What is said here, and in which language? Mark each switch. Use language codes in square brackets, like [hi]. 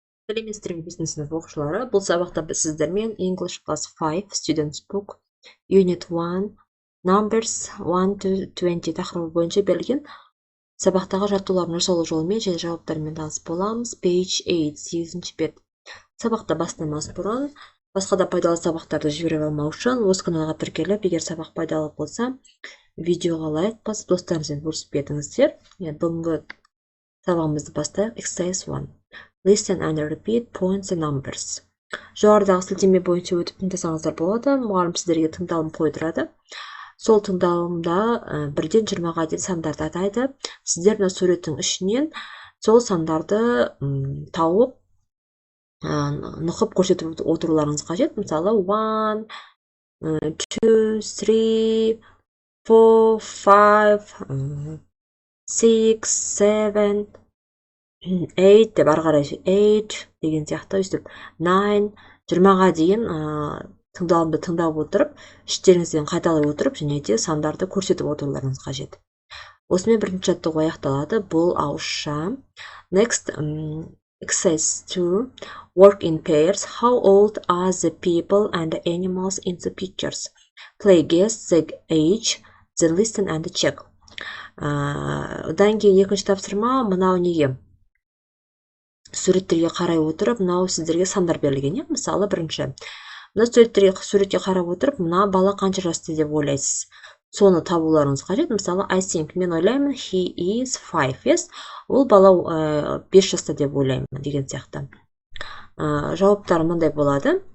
[kk] сәлеметсіздер ме бесінші сынып оқушылары. Бұл сабақта біз сіздермен English Class 5 Students Book Unit 1 Numbers 1 to 20 тақырыбы бойынша берілген сабақтағы жаттығулардың жасалу жолымен және жауаптарымен танысып боламыз. Page 8, 8-ші бет. Сабақта бастамас бұрын басқа да пайдалы сабақтарды жіберіп алмау үшін осы каналға тіркеліп, егер сабақ пайдалы болса, видеоға лайк басып, достарыңызбен бөлісіп кетіңіздер. Бүгінгі сабағымызды бастайық. [en] Exercise 1. Listen and repeat points and numbers. [kk] Жоғарыдағы сілтеме бойынша өтіп тыңдасаңыздар болады. Мұғалім сіздерге тыңдалым қойдырады. Сол тыңдалымда 1-ден 20-ға дейін сандарды атайды. Сіздер мына суреттің ішінен сол сандарды тауып, нұқып көрсетіп отыруларыңыз қажет. Мысалы 1, 2, 3, 4, 5, 6, 7, 8 деп ары қарай 8 деген сияқты өстіп 9, 20-ға дейін тыңдалымды тыңдап отырып, іштеріңізден қайталай отырып, және де сандарды көрсетіп отыруларыңыз қажет. Осымен бірінші жаттығу аяқталады. Бұл ауызша. [en] Next, exercise 2. Work in pairs. How old are the people and the animals in the pictures? Play guess the age, the listen and check. [kk] Одан кейін екінші тапсырма мынау неге? Суреттерге қарай отырып, мынау сіздерге сандар берілген. Мысалы, бірінші. Мына суретке қарап отырып, мына бала қанша жаста деп ойлайсыз. Соны табуларыңыз қажет. Мысалы, [en] I think, [kk] мен ойлаймын, [en] he is 5, yes? [kk] Ол бала 5 жаста деп ойлаймын деген сияқты. Жауаптар мындай болады.